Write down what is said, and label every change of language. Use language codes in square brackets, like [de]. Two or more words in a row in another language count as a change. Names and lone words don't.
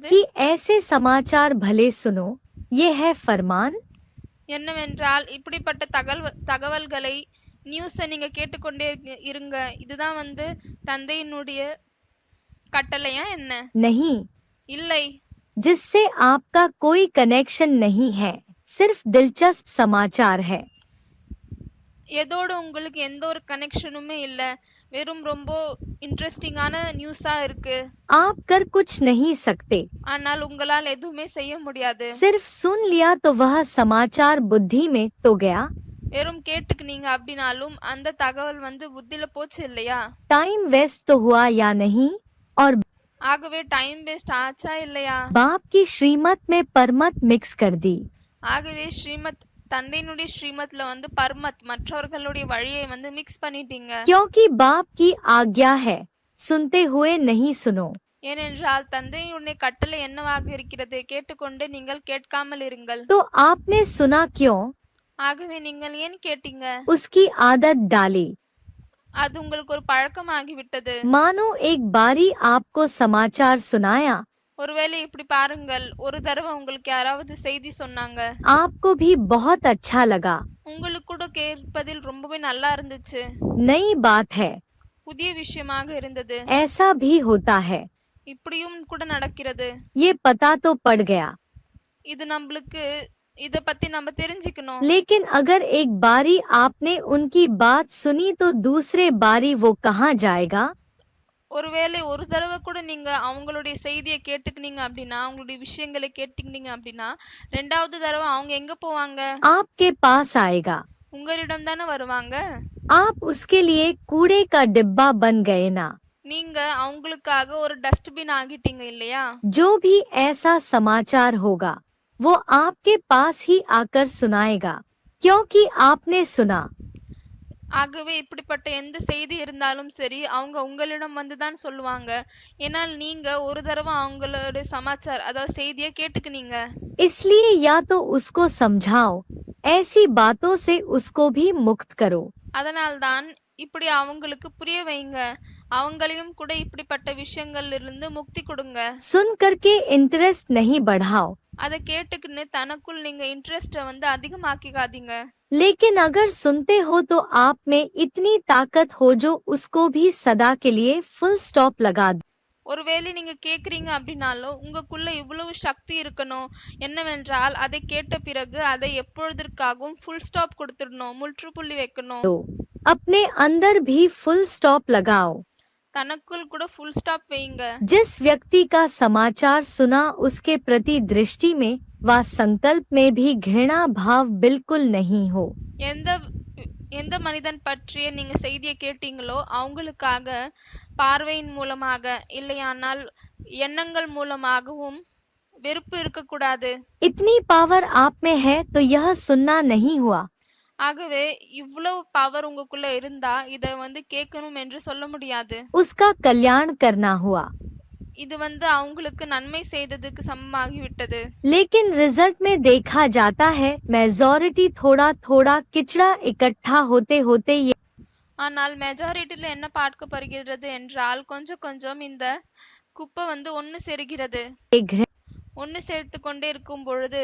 [hi] कि ऐसे समाचार भले सुनो, ये है फरमान। [ta] என்னவென்றால் இப்படிப்பட்ட தகவல்களை நியூஸை நீங்க கேட்டுக்கொண்டே இருங்க, இதுதான் வந்து தந்தையினுடைய கட்டளையா என்ன? [hi] नहीं, [ta] இல்லை, [hi] जिससे आपका कोई कनेक्शन नहीं है, सिर्फ दिलचस्प समाचार है। [ta] எதோடு உங்களுக்கு எந்த ஒரு கனெக்ஷனுமே இல்ல, வெறும் ரொம்ப இன்ட்ரெஸ்டிங்கான நியூஸா இருக்கு. [hi] आप कर कुछ नहीं सकते, [ta] ஆனால் உங்களால் எதுவுமே செய்ய முடியாது. [hi] सिर्फ सुन लिया तो वह समाचार बुद्धि में तो गया, [ta] வெறும் கேட்டுக்கினீங்க அப்படின்னாலும் அந்த தகவல் வந்து புத்தியில போச்சு இல்லையா? [en] time waste [hi] तो हुआ या नहीं? और [ta] ஆகவே [en] time waste [ta] ஆச்சா இல்லையா? [hi] बाप की श्रीमत में परमत मिक्स कर दी। [ta] ஆகவே தந்தையினுடைய ஸ்ரீமத்ல வந்து பர்மத் மற்றவர்களுடைய வழியை வந்து மிக்ஸ் பண்ணிட்டீங்க. [hi] क्योंकि बाप की आज्ञा है, सुनते हुए नहीं सुनो। [ta] ஏனென்றால் தந்தையினுடைய கட்டளை என்னவாக இருக்கிறது? கேட்டுக்கொண்டு நீங்கள் கேட்காமல் இருங்கள். [hi] तो आपने सुना क्यों? [ta] ஆகவே நீங்கள் ஏன் கேட்டீங்க? [hi] उसकी आदत डाली। [ta] அது உங்களுக்கு ஒரு பழக்கமாகிவிட்டது. [hi] मानो एक बारी आपको समाचार सुनाया, [ta] ஒருவேளை இப்படி பாருங்கள், ஒரு தடவை உங்களுக்கு யாராவது செய்தி சொன்னாங்க, [hi] आपको भी बहुत अच्छा लगा, [ta] உங்களுக்கு கூட கேட்பதில் ரொம்பவே நல்லா இருந்துச்சு, [hi] नई बात है, [ta] புதிய விஷயமாக இருந்தது, [hi] ऐसा भी होता है, [ta] இப்படியும் கூட நடக்கிறது, [hi] ये पता तो पड़ गया। [ta] இது நம்மளுக்கு இத பத்தி நம்ம தெரிஞ்சுக்கணும். [hi] लेकिन अगर एक बारी आपने उनकी बात सुनी तो दूसरे बारी वो कहाँ जाएगा? [ta] ஒருவேளை ஒரு தடவை கூட நீங்க அவங்களுடைய செய்தியை கேட்டுக்கினீங்க அப்படின்னா, அவங்களுடைய விஷயங்களை கேட்டுக்கினீங்க அப்படின்னா, ரெண்டாவது தடவை அவங்க எங்க போவாங்க? [hi] आपके पास आएगा। [ta] உங்களிடம் தானே வருவாங்க. [hi] आप उसके लिए कूड़े का डिब्बा बन गए ना। [ta] நீங்க அவங்களுக்காக ஒரு டஸ்ட்பின் ஆகிட்டீங்க இல்லையா? [hi] जो भी ऐसा समाचार होगा वो आपके पास ही आकर सुनाएगा, क्योंकि आपने सुना। [ta] ஆகவே இப்படிப்பட்ட எந்த செய்தி இருந்தாலும் சரி, அவங்க உங்களிடம் வந்துதான் சொல்லுவாங்க, ஏன்னா நீங்க ஒரு தடவை அவங்களோட அதாவது செய்தியை கேட்டுக்கினீங்க. [hi] इसलिए या तो उसको समझाओ, ऐसी बातों से उसको भी मुक्त करो। [ta] அதனால்தான் இப்படி அவங்களுக்கு புரிய வைங்க, அவங்களையும் கூட இப்படிப்பட்ட விஷயங்கள்ல இருந்து முக்தி கொடுங்க. [hi] सुन करके इंटरेस्ट नहीं बढ़ाओ, [ta] அதை கேட்டுக்கின்னு தனக்குள் நீங்க இன்ட்ரெஸ்ட வந்து அதிகமாக்கிக்காதீங்க. [hi] लेकिन अगर सुनते हो तो आप में इतनी ताकत हो जो उसको भी सदा के लिए [en] full stop [hi] लगा दो। [ta] ஒருவேளை நீங்க கேக்குறீங்க அப்படின்னாலும் உங்களுக்குள்ள இவ்வளவு சக்தி இருக்கணும், என்னவென்றால் அதை கேட்ட பிறகு அதை எப்பொழுதற்காகவும் [en] full stop [ta] கொடுத்துடணும், முற்றுப்புள்ளி வைக்கணும். [hi] अपने अंदर भी फुल स्टॉप लगाओ। [ta] தனக்குள் கூட [en] full stop [ta] வைங்க. [hi] जिस व्यक्ति का समाचार सुना उसके प्रति दृष्टि में व संकल्प में भी घृणा भाव बिल्कुल नहीं हो। [ta] எந்த மனிதன் பற்றிய நீங்க செய்தியை கேட்டீங்களோ அவங்களுக்காக பார்வையின் மூலமாக இல்லையானால் எண்ணங்கள் மூலமாகவும் வெறுப்பு இருக்கக்கூடாது. [hi] इतनी पावर आप में है तो यह सुनना नहीं हुआ। [ta] ஆகவே இவ்வளவு பவர் உங்களுக்குள்ள இருந்தா இத வந்து கேட்கணும் என்று சொல்ல முடியாது. [hi] उसका कल्याण करना हुआ, [ta] இது வந்து அவங்களுக்கு நன்மை செய்ததுக்கு சமமாகி விட்டது. [hi] लेकिन रिजल्ट में देखा जाता है मेजॉरिटी थोड़ा थोड़ा किचड़ा इकट्ठा होते होते ये [ta] ஆனால் மெஜாரிட்டில என்ன பார்க்கப்படுகிறது என்றால் கொஞ்சம் கொஞ்சம் இந்த குப்பை வந்து ஒன்னு சேர்கிறது. ஒன்னு சேர்த்து கொண்டே இருக்கும் பொழுது